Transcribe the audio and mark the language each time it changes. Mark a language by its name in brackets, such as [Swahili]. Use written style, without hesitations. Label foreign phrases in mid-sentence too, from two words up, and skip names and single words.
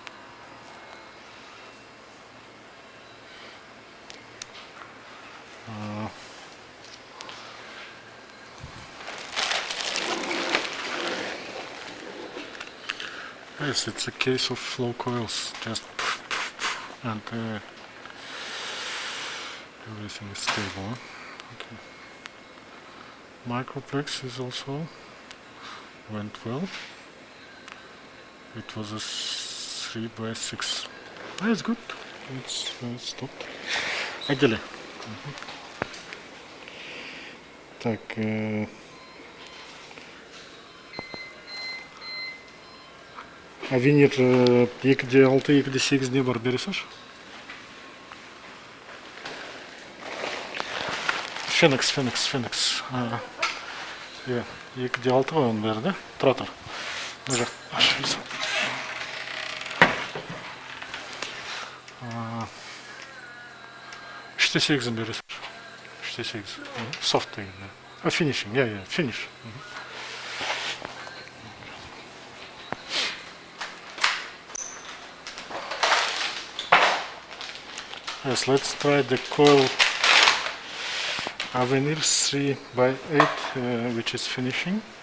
[English] Yes, it's a case of flow coils, just and everything is stable. Okay. Microplex is also went well. It was a 3 by 6. Ah, it's good. It's stopped. [Russian] Отдели. [Kazakh] Так. Авенир 2D6, 2D8 бар бересіз? Феникс. Иә, 2D6 ғой оның бәрі, да? Тұра тұр. Мына жақ ашылса. 3.8 бересіз. 3.8. Soft деген. [English] Finishing, yeah, finish. Yes, let's try the coil Avenir 3 by 8, which is finishing.